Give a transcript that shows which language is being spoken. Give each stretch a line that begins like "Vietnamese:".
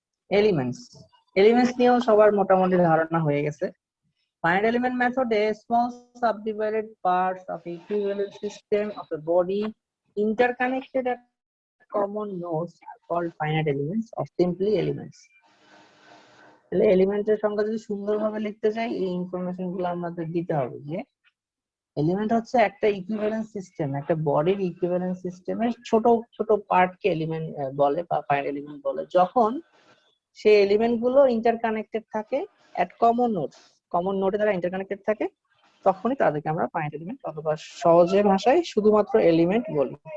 Bangla: Elements, elements নিয়েও সবার মোটামুটি ধারণা হয়ে গেছে।
English: Finite element method is small subdivided parts of equivalent system of a body interconnected at common nodes are called finite elements or simply elements.
Bangla: তাহলে এলিমেন্টের সংখ্যা যদি সুন্দরভাবে লিখতে চাই, এই ইনফরমেশন গুলো আমাদের দিতে হবে যে এলিমেন্ট হচ্ছে একটা ইকুইভ্যালেন্ট সিস্টেম, একটা বডির ইকুইভ্যালেন্ট সিস্টেমের ছোট ছোট পার্টকে এলিমেন্ট বলে বা ফাইনাইট এলিমেন্ট বলে, যখন সেই এলিমেন্ট গুলো ইন্টারকানেক্টেড থাকে এট কমন নোডস, কমন নোডে তারা ইন্টারকানেক্টেড থাকে, তখনই তাদেরকে আমরা ফাইনাইট এলিমেন্ট অথবা সহজে ভাষায় শুধুমাত্র এলিমেন্ট বলি।